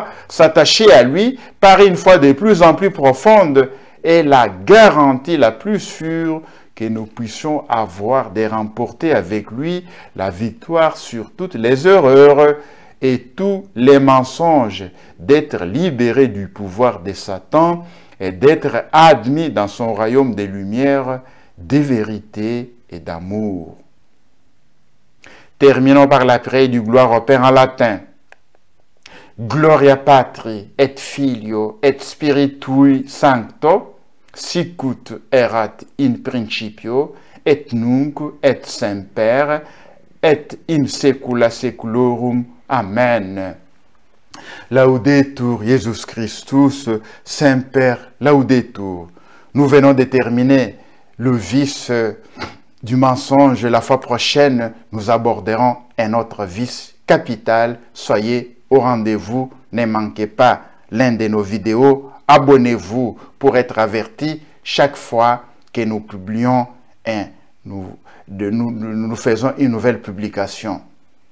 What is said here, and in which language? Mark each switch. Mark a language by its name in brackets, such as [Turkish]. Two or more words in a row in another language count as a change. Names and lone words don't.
[French] s'attacher à lui par une foi de plus en plus profonde est la garantie la plus sûre que nous puissions avoir de remporter avec lui la victoire sur toutes les erreurs et tous les mensonges, d'être libéré du pouvoir de Satan et d'être admis dans son royaume des lumières, de vérité et d'amour. Terminons par la prière du gloire au Père en latin. [Latin] Gloria Patri et Filio et Spiritui Sancto, sicut erat in principio, et nunc et semper, et in saecula saeculorum. Amen. Laudetur Jesus Christus, semper laudetur. [French] Nous venons de terminer le vice du mensonge. La fois prochaine, nous aborderons un autre vice capital. Soyez au rendez-vous. Ne manquez pas l'un de nos vidéos. Abonnez-vous pour être averti chaque fois que nous publions nous faisons une nouvelle publication.